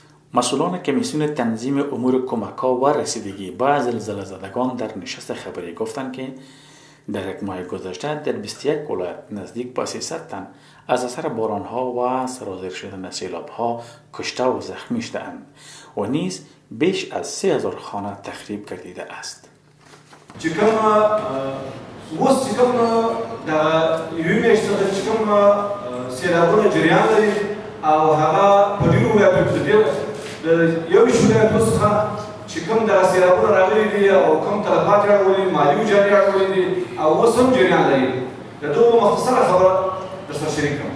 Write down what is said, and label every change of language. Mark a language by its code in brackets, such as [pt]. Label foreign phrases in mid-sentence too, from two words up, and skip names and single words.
[fa] مسئولان کمیسیون تنظیم امور کمک‌ها و رسیدگی با زلزله زدگان در نشست خبری گفتند که در یک ماه گذشته در 21 ولایت نزدیک به 300 تن از اثر باران‌ها و سرازیر شدن سیلاب‌ها کشته و زخمی شده‌اند و نیز بیش از 3000 خانه تخریب گردیده است. [ps] چې کومه اوس چې کومه د یوې میاشتې څخه چې کومه سیلابونه جریان لري او هغه په ډېرو ولایتونو کې د یو ویشت ولایتونو څخه چې کوم دغه سیلابونه راغلي دي او کوم تلفات یې اړولي مالي وجانې اړولي دي او اوس هم جریان لري د دغو مختصره خبره درسره شریک کړم.